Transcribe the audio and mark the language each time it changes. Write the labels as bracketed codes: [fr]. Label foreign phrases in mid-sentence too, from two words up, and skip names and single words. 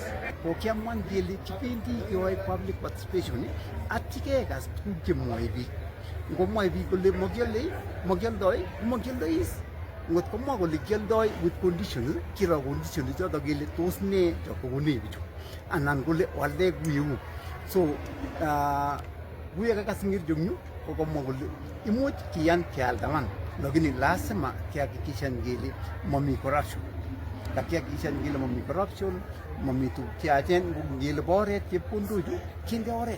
[kln] Kokiamwan kele kibendi keyoe [en] public participation [kln] atikekas tuguk chemwoe biik. Ngomwoe biik kole makioldoi, makioldoi. Ngot komwa kole kioldoi [en] with conditions, [kln] kiro conditions choto kele tos ne chokokone bichu anan kole walde kuyeu. So kuye kakas ngirjongyu kokomwa kole imuch kiyan kealda man, [sw] lakini lazima [kln] kihakikishan kele mami corruption. Kakihakikishan kele mami corruption, mami tuguk cheyachen, ngele bo oret chepkondochu kinde oret.